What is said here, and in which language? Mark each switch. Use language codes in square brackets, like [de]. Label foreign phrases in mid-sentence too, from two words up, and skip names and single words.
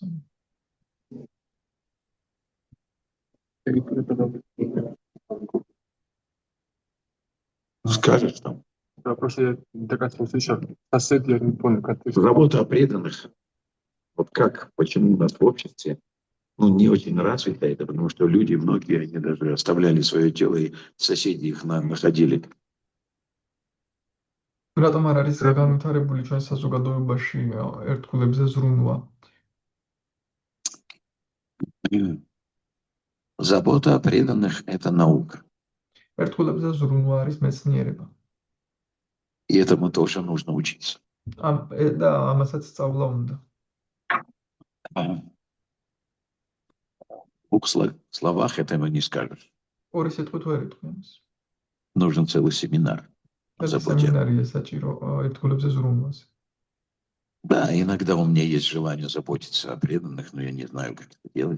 [ru] Скажешь там. Да, просто я так слышал, сосед, я не понял, как ты... Забота о преданных. Вот как, почему у нас в обществе не очень развито это, потому что люди, многие, они даже оставляли свое тело, и соседи их находили. [ka] რატომ არ არის განვითარებული ჩვენ საზოგადოებაში ერთგულებზე ზრუნვა? [ru] Забота о преданных – это наука. [ka] ერთგულებზე ზრუნვა არის მეცნიერება. [ru] И этому тоже нужно учиться. [ka] და ამასაც სწავლა უნდა. [ru] В двух словах этого не скажешь. [ka] ორი სიტყვით ვერ იტყვი ამას. [ru] Нужен целый семинар о [ka] ეს [ru] заботе. [ka] სემინარია საჭირო ერთგულებზე ზრუნვაზე. [ru] Да, иногда у меня есть желание заботиться о преданных, но я не знаю, как это делать.